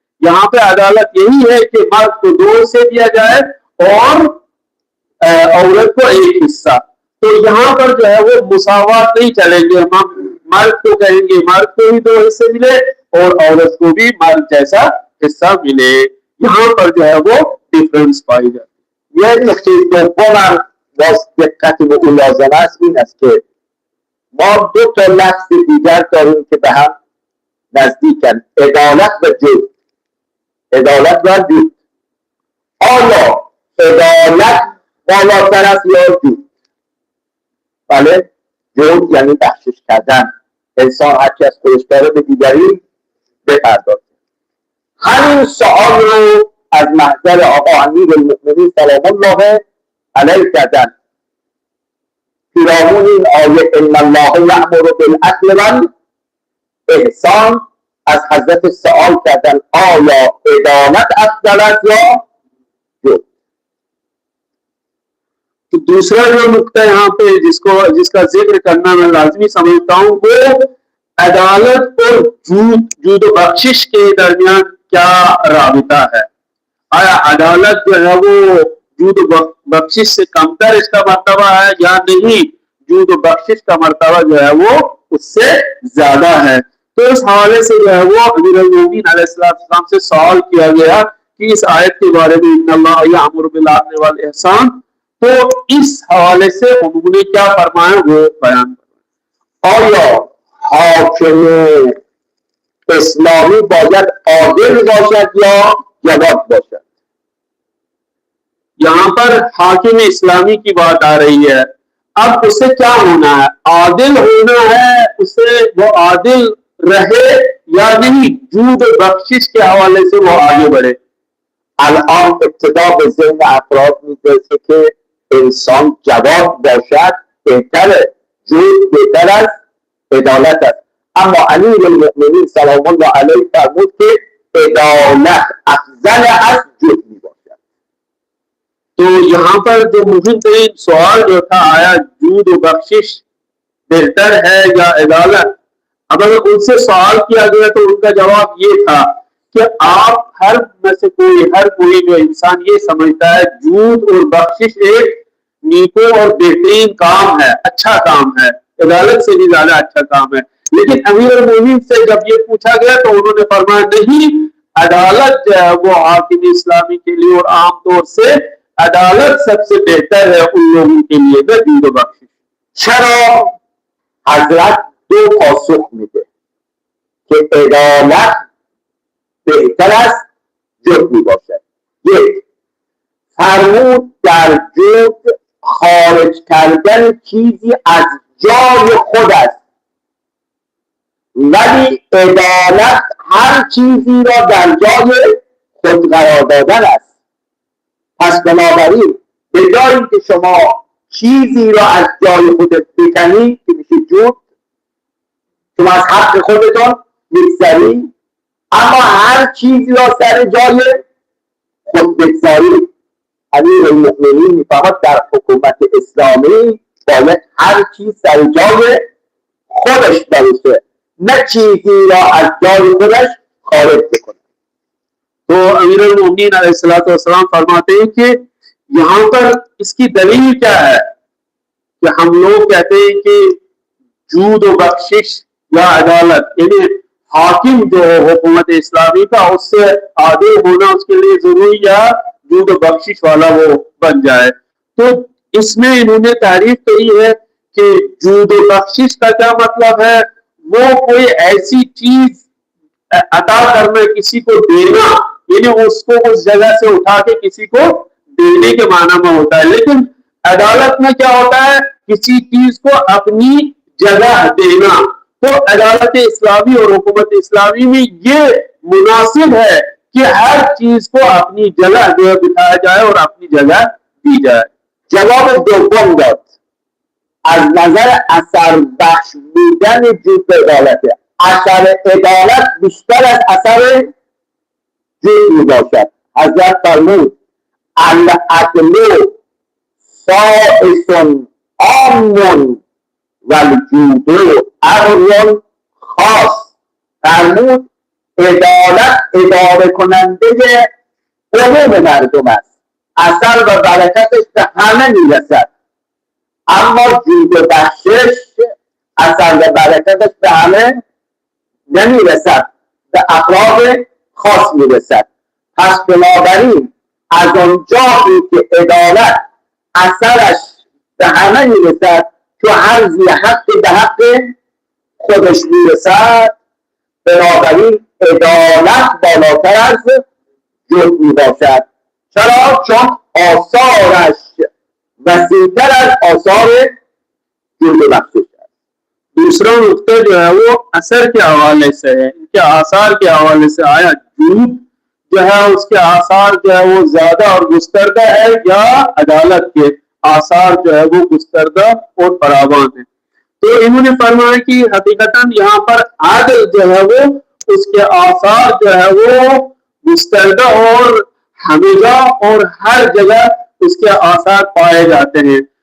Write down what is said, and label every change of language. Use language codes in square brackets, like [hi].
[hi] यहाँ पे अदालत यही है कि मर्द को 2 हिस्से दिया जाए और औरत को 1 हिस्सा। तो यहाँ पर जो है वो मुसावात नहीं चलेंगे। हम मर्द को कहेंगे मर्द को ही 2 हिस्से मिले और औरत को भी मर्द जैसा हिस्सा मिले। यहाँ पर जो है वो डिफरेंस पाई जाती [fa] یه نکته دومم باز دقت به اون لازم است این است که ما دو تا لفظ دیگر داریم که به هم نزدیکن، عدالت و جود. عدالت و جود، آیا عدالت بالاتر است یا جود؟ بله، جود یعنی بخشش کردن، انسان هرچی از خودش داره به دیگری بپردازه. همین سوال رو از محضر آقا امیرالمؤمنین سلام الله علیه کردن پیرامون این آیه [ar] ان الله یأمر بالعدل والاحسان. [fa] از حضرت سوال کردن آیا عدالت افضل است یا جود؟ [hi] तो दूसरा जो नुक्ता यहाँ पे जिसका जिक्र करना मैं लाजमी समझता हूँ वो अदालत और जूद बख्शिश के दरमियान क्या राबिता है। आया अदालत जो है वो जूद बख्शिश से कमतर इसका मर्तबा है या नहीं, जूद बख्शिश का मर्तबा जो है वो उससे ज्यादा है। तो इस हवाले से जो है वो अमीरुल-मोमिनीन अलैहिस्सलाम से सवाल किया गया कि इस आयत के बारे में [ar] इन्नल्लाह यअमुरु बिल अदल वल इहसान, [hi] तो इस हवाले से उन्होंने क्या फरमाया वो बयान। [fa] آیا حاکم اسلامی باید عادل باشد یا جواد باشد؟ [hi] यहाँ पर हाकिम इस्लामी की बात आ रही है। अब उसे क्या होना है, आदिल होना है, उसे वो आदिल रहे या नहीं, जूद बख्शिश के हवाले से वो आगे बढ़े। [fa] الان ابتدا به ذهن افراد میرسه که انسان جواد باشد بهتره، جود بهتر از عدالت است. اما امیرالمؤمنین سلام الله علیه فرمود که عدالت افضل از جود می باشد. [hi] तो यहाँ पर जो मुहिम तरीन सवाल जो था आया जूद व बख्शिश बेहतर है या अदालत, अब अगर उनसे सवाल किया गया तो उनका जवाब ये था कि आप हर में से हर कोई जो इंसान ये समझता है जूद और बख्शिश एक नीको और बेहतरीन काम है, अच्छा काम है, अदालत से भी ज्यादा अच्छा काम है। लेकिन अमीरुल-मोमिनीन से जब ये पूछा गया तो उन्होंने फरमाया नहीं, अदालत जो है वो हाकिम इस्लामी के लिए और आमतौर से अदालत सबसे बेहतर है उन लोगों के लिए न जूद व बख्शिश। [fa] چرا حضرت دو پاسخ میده که عدالت بهتر است جود می باشد. یک، فرمود در جود خارج کردن چیزی از جای خود است، ولی عدالت هر چیزی را در جای خود قرار دادن است. پس بنابراین به جایی که شما چیزی را از جای خودت بکنی که میشه جود، شما از حق خودتان میگذری، اما هر چیزی را سر جای خود بگذاری. امیرالمؤمنین میفهمد در حکومت اسلامی باید هر چیز سر جای خودش باشه، نه چیزی را از جای خودش خارج بکنه. [hi] तो अमीरुल-मोमिनीन अलैहिस्सलाम फरमाते हैं कि यहाँ पर इसकी दलील क्या है कि हम लोग कहते हैं कि जूद व बख्शिश या अदालत यानी हाकिम जो हुकूमत इस्लामी का उससे आदिल होना उसके लिए जरूरी या जूद व बख्शिश वाला वो बन जाए। तो इसमें इन्होंने तारीफ करी है कि जूद व बख्शिश का क्या मतलब है, वो कोई ऐसी चीज अता करना, किसी को देना, यानी उसको उस जगह से उठा के किसी को देने के माना में होता है। लेकिन अदालत में क्या होता है, किसी चीज को अपनी जगह देना। तो अदालत इस्लामी और हुकूमत इस्लामी में ये मुनासिब है कि हर चीज को अपनी जगह जो है बिठाया जाए और अपनी जगह दी जाए। [fa] جواب دوم داد از نظر اثر بخش بودن جود عدالته. اثر عدالت بیشتر از اثر جود می باشد. حضرت فرمود [ar] العدل سائس عام والجود امر خاص. [fa] فرمود عدالت اداره کننده عموم مردم است، اثر و برکتش به همه میرسد، اما جود و بخشش اثر و برکتش به همه نمیرسد، به افراد خاص میرسد. پس بنابراین از آن جایی که عدالت اثرش به همه میرسد، تو هر زی حق به حق خودش میرسد، بنابراین عدالت بالاتر از جرم میباشد. چرا؟ چون آثارش وسیع‌تر از آثار جرم و بخشش است. [hi] दूसरा नुक्ता जो है वो असर के हवाले से है, इनके आसार के हवाले से आया झूठ जो है उसके आसार जो है वो ज्यादा और गुस्तरदा है, या अदालत के आसार जो है वो गुस्तरदा और फरावान है। तो इन्होंने फरमाया कि हकीकतन यहाँ पर आदल जो है वो उसके आसार जो है वो गुस्तरदा और हमेशा और हर जगह उसके आसार पाए जाते हैं।